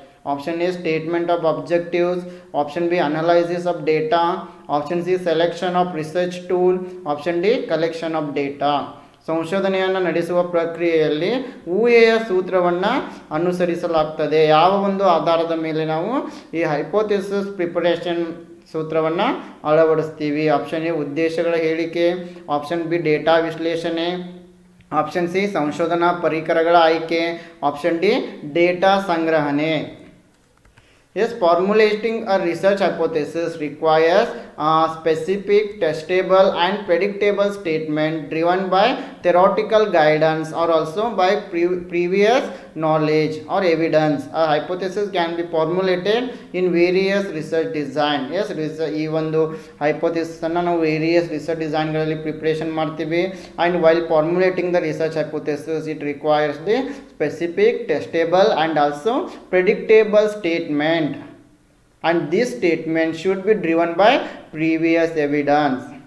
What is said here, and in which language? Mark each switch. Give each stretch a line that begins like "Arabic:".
English: Option A, statement of objectives. Option B, analysis of data. Option C, selection of research tool. Option D, collection of data.
Kannada: ಸಂಶೋಧನೆಯನ್ನು ನಡೆಸುವ ಪ್ರಕ್ರಿಯೆಯಲ್ಲಿ ಊಹೆಯ ಸೂತ್ರವನ್ನು ಅನುಸರಿಸಲಾಗ್ತದೆ. ಯಾವ ಒಂದು ಆಧಾರದ ಮೇಲೆ ನಾವು ಈ ಹೈಪೋಥೆಸಿಸ್ ಪ್ರಿಪರೇಷನ್ ಸೂತ್ರವನ್ನು ಅಳವಡಿಸ್ತೀವಿ? ಆಪ್ಷನ್ ಎ ಉದ್ದೇಶಗಳ ಹೇಳಿಕೆ, ಆಪ್ಷನ್ ಬಿ ಡೇಟಾ ವಿಶ್ಲೇಷಣೆ, ಆಪ್ಷನ್ ಸಿ ಸಂಶೋಧನಾ ಪರಿಕರಗಳ ಆಯ್ಕೆ, ಆಪ್ಷನ್ ಡಿ ಡೇಟಾ ಸಂಗ್ರಹಣೆ.
English: Yes, formulating a research hypothesis requires a specific, testable and predictable statement driven by theoretical guidance or also by previous knowledge or evidence. A hypothesis can be formulated in various research design.
Kannada: Yes, ಈ ಒಂದು hypothesis ಅನ್ನು ನಾವು
English: various research design
Kannada: ಗಳಲ್ಲಿ preparation ಮಾಡ್ತೀವಿ.
English: And while formulating the research hypothesis, it requires the specific, testable and also predictable statement. And this statement should be driven by previous evidence.